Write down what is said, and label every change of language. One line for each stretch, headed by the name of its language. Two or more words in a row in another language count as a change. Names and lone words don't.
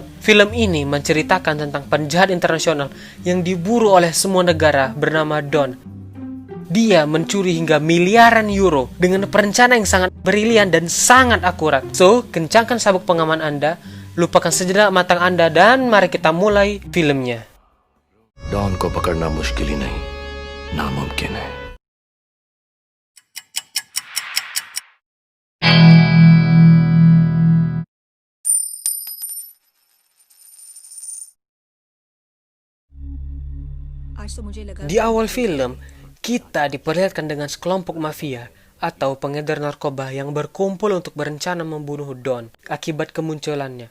Indonesian: Film ini menceritakan tentang penjahat internasional yang diburu oleh semua negara bernama Don. Dia mencuri hingga miliaran euro dengan perencanaan yang sangat brilian dan sangat akurat. So, kencangkan sabuk pengaman Anda, lupakan sejenak matang Anda, dan mari kita mulai filmnya.
Hindi: डॉन को पकड़ना मुश्किल ही नहीं, नामुमकिन है।
Indonesian: Di awal film, kita diperlihatkan dengan sekelompok mafia atau pengedar narkoba yang berkumpul untuk berencana membunuh Don akibat kemunculannya.